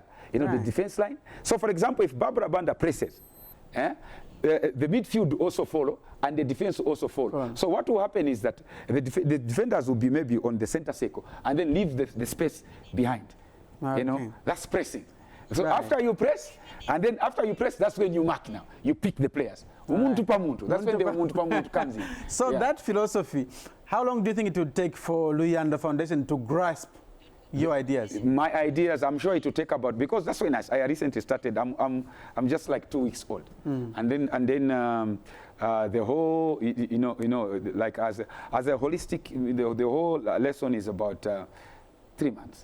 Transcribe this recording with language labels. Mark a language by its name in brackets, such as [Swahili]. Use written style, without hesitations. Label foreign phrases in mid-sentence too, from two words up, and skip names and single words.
[English] You know, the defense line. So, for example, if Barbara Banda presses, the midfield also follow, and the defense also follow. So what will happen is that the defenders will be maybe on the center circle and then leave the space behind. You know, that's pressing. So after you press, and then after you press, that's when you mark now. You pick the players. [Bemba] Umuntu pa muntu. [English] That's when the [Bemba] umuntu pa muntu [English] comes in. So that philosophy, how long do you think it would take for Louis and the foundation to grasp your ideas? My ideas, I'm sure it will take about, because that's when I recently started. I'm just like 2 weeks old, and then the whole like as a holistic, the whole lesson is about 3 months.